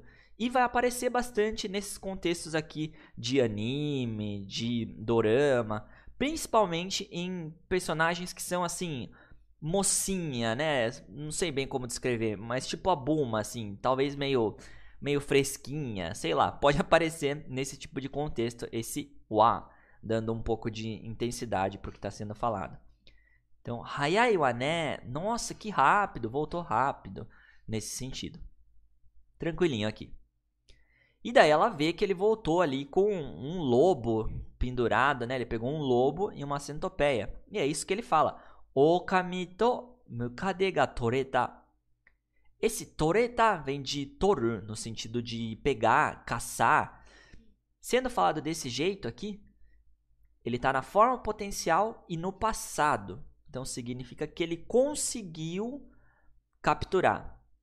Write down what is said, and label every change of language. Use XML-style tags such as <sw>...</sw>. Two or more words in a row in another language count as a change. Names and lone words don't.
<pt>E vai aparecer bastante nesses contextos aqui de anime, de dorama, principalmente em personagens que são assim, mocinha, né? Não sei bem como descrever, mas tipo a Bulma, assim, talvez meio fresquinha, sei lá. Pode aparecer nesse tipo de contexto esse wa, dando um pouco de intensidade para o que está sendo falado. Então,</pt> <ja>速いわね,</ja> <pt>nossa, que rápido, voltou rápido, nesse sentido. Tranquilinho aqui. E daí ela vê que ele voltou ali com um lobo pendurado, né? Ele pegou um lobo e uma centopeia. E é isso que ele fala.</pt> <ja>狼とムカデが取れた.</ja> <pt>Esse toreta vem de toru, no sentido de pegar, caçar. Sendo falado desse jeito aqui, ele está na forma potencial e no passado. Então significa que ele conseguiu capturar.</pt>